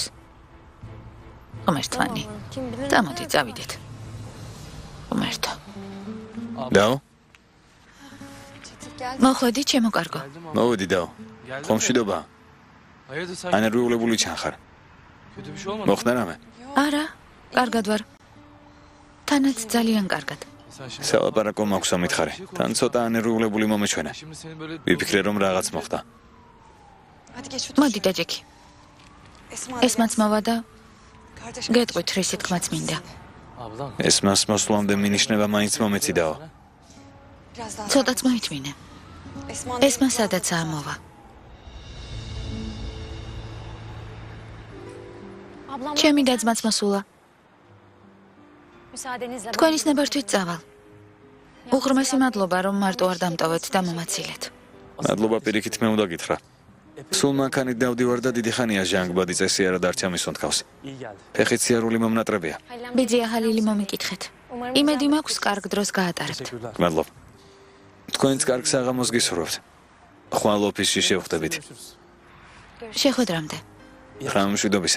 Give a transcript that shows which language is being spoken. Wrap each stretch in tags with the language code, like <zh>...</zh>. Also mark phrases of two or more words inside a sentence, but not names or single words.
<ka>ღმერთვანი, წამოდი წავიდეთ. ღმერთო. დაო? მოხვედი, ჩემო კარგო. მოვედი დაო. ხომ მშვიდობა? ანერვიულებული ჩანხარ.</ka> <tr>Kötü bir şey olmadı.</tr> <ka>მოხდა რამე? არა, კარგად ვარ. თანაც ძალიან კარგად.</ka> <tr>Sen şimdi...</tr> <ka>სალაპარაკო მაქვს ამითხარი. თან ცოტა ანერვიულებული მომეჩვენა.</ka> <tr>Şimdi seni böyle...</tr> <ka>ვიფიქრე რომ რაღაც მოხდა. მოდი დაჯექი. ესმაც მოვა და გეტყვით რისი თქმაც მინდა.</ka> <tr>Ablam.</tr> <ka>ესმას მოსვლამდე მინიშნება მაინც მომეციდაო. ცოტაც მოითმინე. ესმა სადაცაა მოვა. ჩემი დაძმაც მოსულა. თქვენის ნებართვით წავალ. უღრმესი მადლობა რომ მარტო არ დამტოვეთ და მომაცილეთ. მადლობა პირიქით მე უნდა გითხრა. სულ მანქანით დავდივარ და დიდი ხანია ჟანგბადი წესი არა დარჩა მის უნთქავს.</ka> <tr>İyi geldi.</tr> <ka>ფეხით სიარული მომნატრებია. ბიძია ჰალილი მომიკითხეთ. იმედი მაქვს კარგ დროს გაატარებთ.</ka> <tr>Teşekkürler.</tr> <ka>მადლობა. თქვენც კარგ საღამოს გისურვებთ. ხვალ ოფისში შევხვდებით. შეხვედრამდე. ღამამშვიდობისა.</ka>